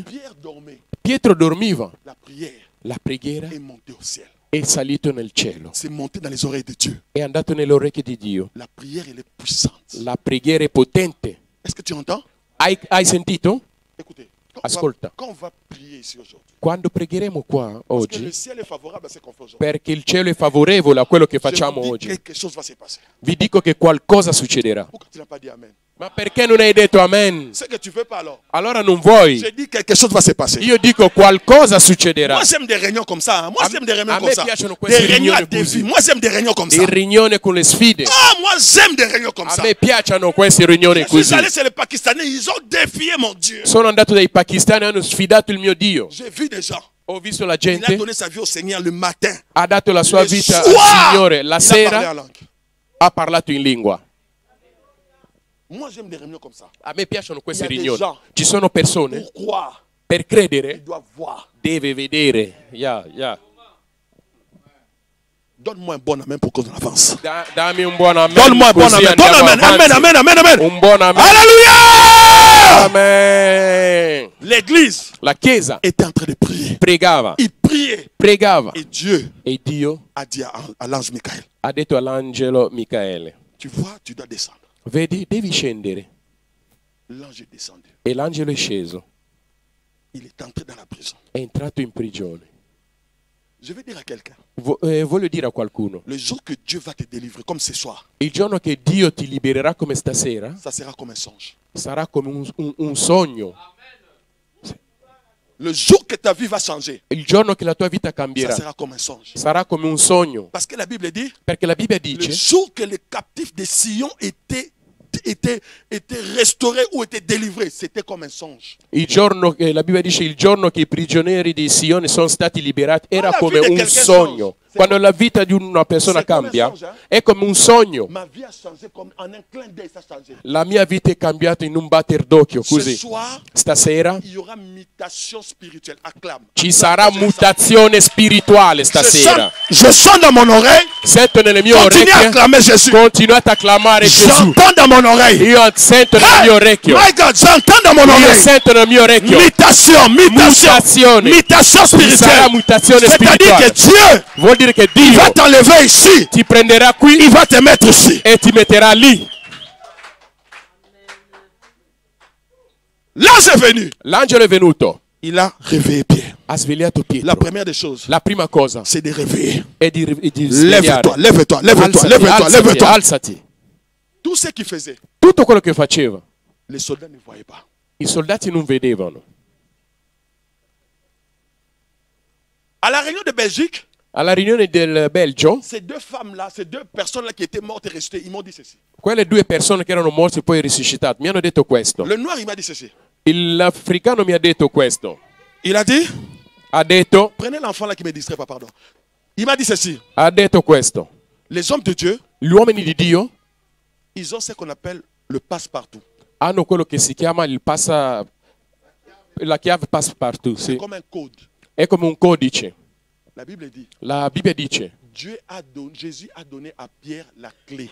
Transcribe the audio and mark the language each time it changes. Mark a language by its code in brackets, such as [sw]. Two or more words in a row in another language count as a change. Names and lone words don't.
[fr] Pierre dormait. [it] Pietro dormiva, [fr] La prière [it] la preghiera [fr] est montée au ciel. [it] è salito nel cielo, [fr] C'est monté dans les oreilles de Dieu. [it] è andato nelle orecchie di Dio. [fr] La prière, elle est puissante. [it] La preghiera è potente. [fr] Est-ce que tu entends? [it] Hai sentito? [fr] Écoutez, [it] Ascolta. [fr] quand on va prier ici aujourd'hui, [it] Quando pregheremo qua [fr] parce que le [it] oggi, [fr] ciel est favorable à ce qu'on fait aujourd'hui, [it] perché il cielo è favorevole a quello che [fr] je [it] facciamo [fr] vous dis [it] oggi, [fr] quelque chose va se passer. [it] vi dico che qualcosa succederà. [fr] Pourquoi tu n'as pas dit Amen? [it] Ma perché non hai detto amen? [fr] C'est que tu ne veux pas alors. [it] Allora non vuoi. [fr] J'ai dit quelque chose va se passer. [it] Io dico qualcosa succederà. [fr] Moi j'aime des réunions comme ça. hein. Moi [it] A- [fr] j'aime des réunions [it] a [fr] comme [it] me [fr] ça. [it] piacciono [fr] Des [it] queste [fr] réunions à [it] riunioni [fr] défi. [it] così. [fr] Moi j'aime des réunions comme ça. [it] Il riunione con le sfide. [fr] Ah, moi j'aime des réunions comme [it] A [fr] ça. [it] me piacciono queste riunioni [fr] Je suis [it] così. [fr] allé chez les Pakistanais, ils ont défié mon Dieu. [it] Sono andato dai pakistani, hanno sfidato il mio Dio. [fr] J'ai vu des gens. [it] Ho visto la [fr] Il a [it] gente, [fr] donné sa vie au Seigneur le matin. [it] ha dato la sua [fr] Le [it] vita [fr] soir, [it] al Signore. La [fr] il a parlé en [it] sera [fr] langue. [it] ha parlato in lingua. [fr] Moi j'aime des réunions comme ça. [it] A me piacciono queste [fr] Il y a des [it] riunioni. [fr] gens. [it] Ci sono persone, [fr] Pour croire, [it] per [fr] ils [it] credere, [fr] doivent voir. [it] deve vedere. [en] Yeah. [fr] Donne-moi un bon amen pour qu'on avance. [it] Dammi un buon amen. [fr] Donne-moi un bon [it] così [fr] amen. Donne [it] andiamo [fr] amen. [it] avanti. [fr] Amen, amen, amen, amen. [it] Un buon amen. [fr] Alléluia! [it] Amen. [fr] L'église [it] La Chiesa [fr] était en train de prier. [it] pregava, [fr] Il priait. [it] pregava. [fr] Et Dieu [it] E Dio [fr] a dit à l'ange Michael, [it] ha detto all'angelo Micaele, [fr] tu vois, tu dois descendre. [it] vedi, devi scendere. [fr] L'ange est descendu. [it] E l'angelo è sceso, [fr] Il est entré dans la prison. [it] è entrato in prigione. [fr] Je vais dire à quelqu'un, [it] Voglio dire a qualcuno, [fr] le jour que Dieu va te délivrer, comme ce soir, [it] il giorno che Dio ti libererà come stasera, [fr] ça sera comme un songe. [it] sarà come un sogno. [fr] Le jour que ta vie va changer, [it] Il giorno che la tua vita [fr] ça [it] cambierà, [fr] sera comme un songe. [it] sarà come un sogno. [fr] Parce que la Bible dit, [it] Perché la Bibbia [fr] le [it] dice, [fr] jour que les captifs de Sion étaient était restauré ou était délivré, c'était comme un songe. [it] La Bibbia dice il giorno che i prigionieri di Sione sono stati liberati era la come vita un che sogno. Quando la vita di una persona [fr] C'est come [it] cambia, [fr] un songe, [it] è come un sogno. [fr] Ma vie a changé comme en un clin d'œil, ça a changé. [it] La mia vita è cambiata in un batter d'occhio, [fr] Ce [it] così. [fr] soir, [it] Stasera [fr] il y aura mutation spirituelle. Acclame. [it] ci sarà mutazione spirituale stasera. [fr] Je sens dans mon oreille. [it] Sento nelle mie [fr] Continuez à [it] orecchie, [fr] acclamer Jésus. [it] continuate a clamare Gesù. [fr] J'entends dans mon oreille. [it] Io sento nel mio orecchio. [en] My God, [fr] j'entends dans mon [it] Io [fr] oreille. [it] sento nel mio orecchio. [fr] Mutation, [it] Mutazione. [fr] mutation [it] Ci sarà [fr] spirituelle. [it] mutazione [fr] C'est-à-dire que [it] spirituale. [fr] Dieu [it] Vuol dire che [fr] il va [it] Dio [fr] t'enlever ici. [it] ti prenderà qui [fr] Il va te mettre ici. [it] e ti metterà lì. [fr] L'ange est venu. [it] L'angelo è venuto, [fr] Il a réveillé Pierre. [it] ha svegliato [fr] La [it] Pietro. [fr] première des choses, [it] La prima cosa [fr] c'est de réveiller. [it] è di svegliare. [fr] Lève-toi, lève-toi, lève-toi, [it] Alzati, [fr] lève-toi, [it] alzati, [fr] lève-toi. [it] alzati. [fr] Tout ce qu'il faisait, [it] Tutto quello che faceva, [fr] les soldats ne voyaient pas. [it] i soldati non vedevano. [fr] À la réunion de Belgique, [it] Alla riunione del Belgio, [fr] ces deux femmes-là, ces deux personnes-là qui étaient mortes et ressuscitées, ils m'ont dit ceci. [it] quelle due persone che erano morte e poi risuscitate mi hanno detto questo. [fr] Le noir, il m'a dit ceci. [it] L'africano mi ha detto questo. [fr] Il a dit, [it] Ha detto, [fr] prenez l'enfant là qui me distrait pas, pardon. Il m'a dit ceci. [it] ha detto questo. [fr] Les hommes de Dieu, [it] Gli uomini di Dio [fr] ils ont ce qu'on appelle le passe-partout. [it] hanno quello che si chiama la chiave passepartout. [fr] C'est [it] Sì. [fr] comme un code. [it] È come un codice. [fr] La Bible dit, [it] La Bibbia dice, [fr] Jésus a donné à Pierre la clé.